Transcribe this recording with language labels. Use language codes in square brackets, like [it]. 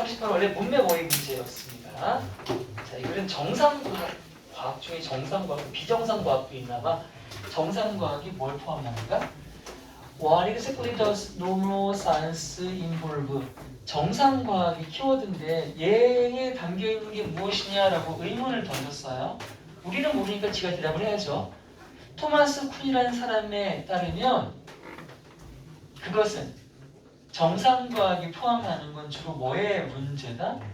[ko] 원래 문맥 오해 문제였습니다. 자, 이거는 정상과학 중에 정상과학, 비정상과학도 있나봐. 정상과학이 뭘 포함하는가? [en] What exactly does normal science involve? [ko] 정상과학이 키워드인데 얘에 담겨있는 게 무엇이냐라고 의문을 던졌어요. 우리는 모르니까 지가 대답을 해야죠. 토마스 쿤이라는 사람에 따르면 그것은 정상과학이 포함하는 건 주로 뭐의 문제다?